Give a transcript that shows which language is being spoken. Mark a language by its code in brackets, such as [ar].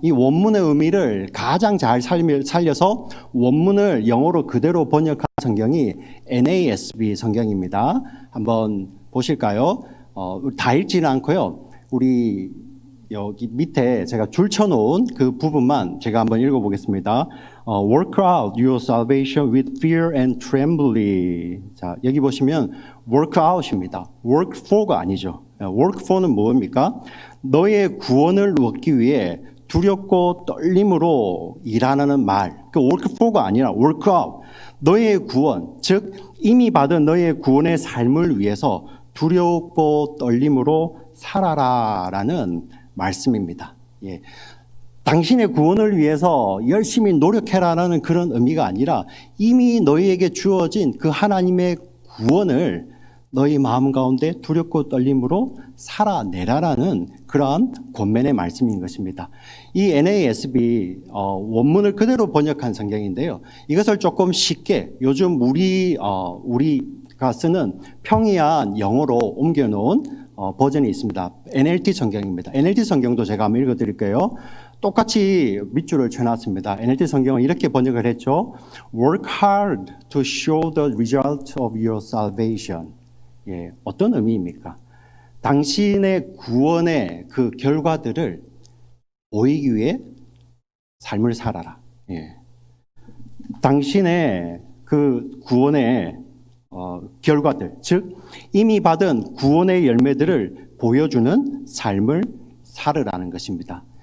[ko] 이 원문의 의미를 가장 잘 살려서 원문을 영어로 그대로 번역한 성경이 NASB 성경입니다. 한번 보실까요? 다 읽지는 않고요. 우리 여기 밑에 제가 줄쳐놓은 그 부분만 제가 한번 읽어보겠습니다. [en] Work out your salvation with fear and trembling. [ko] 자, 여기 보시면 work out입니다. work for가 아니죠. work for는 뭡니까? 너의 구원을 얻기 위해 두렵고 떨림으로 일하는 말. 그 work for가 아니라 work out. 너의 구원, 즉 이미 받은 너의 구원의 삶을 위해서 두렵고 떨림으로 살아라라는 말씀입니다. 예. 당신의 구원을 위해서 열심히 노력해라라는 그런 의미가 아니라 이미 너희에게 주어진 그 하나님의 구원을 너희 마음 가운데 두렵고 떨림으로 살아내라라는 그러한 권면의 말씀인 것입니다. 이 NASB 원문을 그대로 번역한 성경인데요. 이것을 조금 쉽게 요즘 우리가 쓰는 평이한 영어로 옮겨놓은 버전이 있습니다. NLT 성경입니다. NLT 성경도 제가 한번 읽어드릴게요. 똑같이 밑줄을 쳐놨습니다. NLT 성경은 이렇게 번역을 했죠. [en] Work hard to show the result of your salvation. [ko] 예, 어떤 의미입니까? 당신의 구원의 그 결과들을 보이기 위해 삶을 살아라. 예. 당신의 그 구원의 결과들, 즉 이미 받은 구원의 열매들을 보여주는 삶을 살으라는 것입니다.